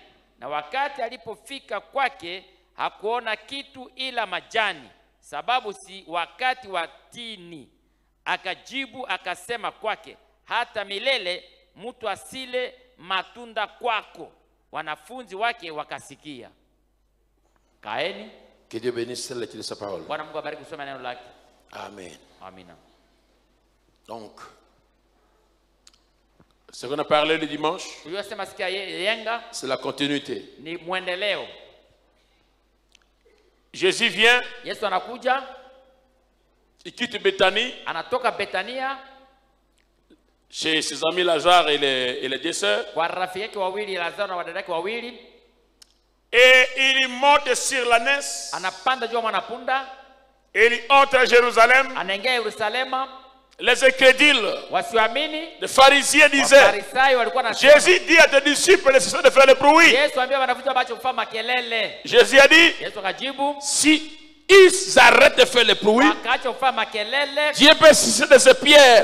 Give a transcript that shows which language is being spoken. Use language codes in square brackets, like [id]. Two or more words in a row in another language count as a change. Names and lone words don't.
[sw] Na wakati alipofika kwake hakuona kitu ila majani, sababu si wakati wa tini. Akajibu akasema kwake, hata milele mtu asile matunda kwako. Wanafunzi wake wakasikia. Kaeni. [fr] Que Dieu bénisse l'étude de sa parole. [sw] Bwana Mungu abariki kusoma neno lake. [fr] Amen. [sw] Amina. [fr] Donc, ce qu'on a parlé le dimanche, c'est la continuité. [sw] Ni mwendeleo. [fr] Jésus vient, [sw] Yesu anakuja, [fr] il quitte Béthanie, [sw] anatoka Betania, [fr] chez ses amis Lazare et les deux sœurs, [sw] kwa rafiki yake wawili Lazaro na wadada yake wawili, [fr] et il monte sur l'ânesse, [sw] anapanda juu ya mwanapunda, [fr] et il entre à Jérusalem. [sw] anaingia Yerusalema. [fr] Les incrédules, [sw] wasiamini, [fr] les pharisiens disaient, Jésus dit à tes disciples de cesser de faire le bruit. Jésus a dit, si ils arrêtent de faire le bruit, Dieu peut cesser de ces pierres.